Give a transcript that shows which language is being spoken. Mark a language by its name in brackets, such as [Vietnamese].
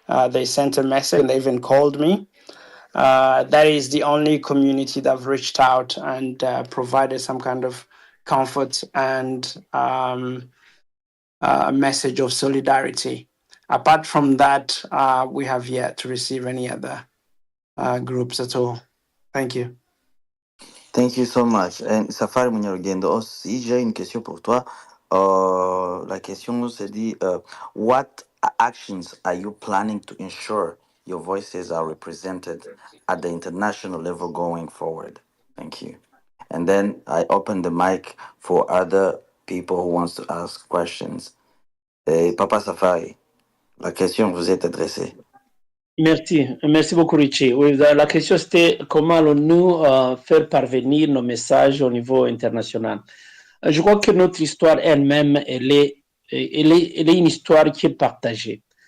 [English] They sent a message and they even called me. That is the only community that have reached out and provided some kind of comfort and a message of solidarity. Apart from that, we have yet to receive any other groups at all. Thank you. Thank you so much. [French] And Safari Munyarugendo, aussi, j'ai une question pour toi. La question se dit, [English] what actions are you planning to ensure your voices are represented at the international level going forward? Thank you. And then I open the mic for other people who wants to ask questions. [French] Papa Safari, la question vous est adressée. Merci beaucoup Richie. Oui, la question c'était comment allons-nous faire parvenir nos messages au niveau international. Je crois que notre histoire elle-même, elle est une histoire qui est partagée.